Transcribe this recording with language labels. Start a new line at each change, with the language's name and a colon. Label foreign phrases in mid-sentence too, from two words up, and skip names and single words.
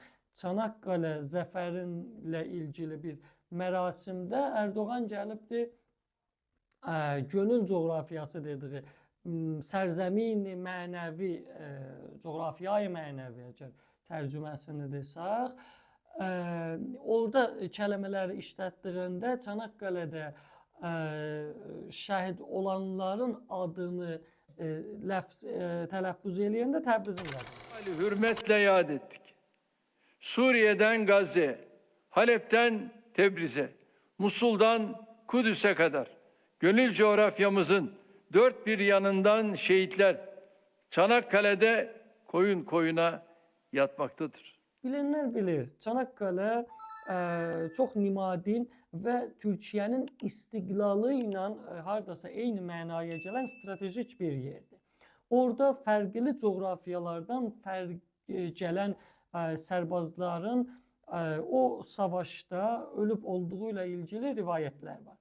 Azerbaijani: Çanakkale zəfərinlə ilgili bir mərasimdə Erdoğan gəlibdir, gönül coğrafiyası dediği sərzəmini mənəvi, coğrafiyayı mənəvi tərcüməsini desək, orada kəlmələri işlətdiyində Çanakkale'də şəhid olanların adını tələffüz eləyəndə Təbrizin adını.
Turkish: Hürmetle yad ettik. Suriye'den Gazze'ye, Halep'ten Tebriz'e, Musul'dan Kudüs'e kadar gönül coğrafyamızın dört bir yanından şehitler Çanakkale'de koyun koyuna yatmaktadır.
Azerbaijani: Bilenler bilir, Çanakkale çox nimadin və Türkiyənin istiqlalı ilə hardasa eyni mənaya gələn stratejik bir yerdir. Orada fərqli coğrafiyalardan gələn sərbazların o savaşda ölüb olduğu ilə ilgili rivayətlər var.